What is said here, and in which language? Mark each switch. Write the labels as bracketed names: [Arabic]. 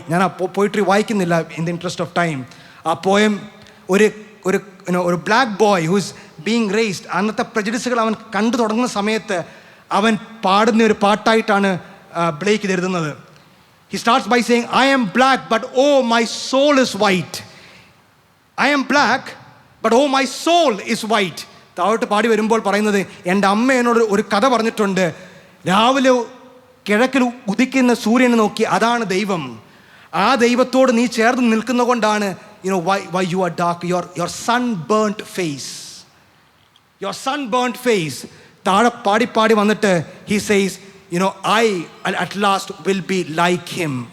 [Malayalam] ഞാൻ ആ പോയിട്രി വായിക്കുന്നില്ല [English] in the interest of time. [Malayalam] ആ പോയം ഒരു [English] black boy who is being raised, [Malayalam] അന്നത്തെ പ്രജഡിസുകൾ അവൻ കണ്ടു തുടങ്ങുന്ന സമയത്ത് അവൻ പാടുന്ന ഒരു പാട്ടായിട്ടാണ് ബ്ലേക്ക് ഇത് എഴുതുന്നത്. [English] He starts by saying, I am black but oh my soul is white. I am black but oh my soul is white. [Malayalam] താഴോട്ട് പാടി വരുമ്പോൾ പറയുന്നത്, എൻ്റെ അമ്മ എന്നോട് ഒരു കഥ പറഞ്ഞിട്ടുണ്ട്. രാവിലെ കിഴക്കിൽ ഉദിക്കുന്ന സൂര്യനെ നോക്കി അതാണ് ദൈവം. ആ ദൈവത്തോട് നീ ചേർന്ന് നിൽക്കുന്ന കൊണ്ടാണ് [English] why you are dark, your sunburnt face. Your sunburnt face. [Malayalam] താഴെ പാടി വന്നിട്ട് [English] he says, I at last will be like him.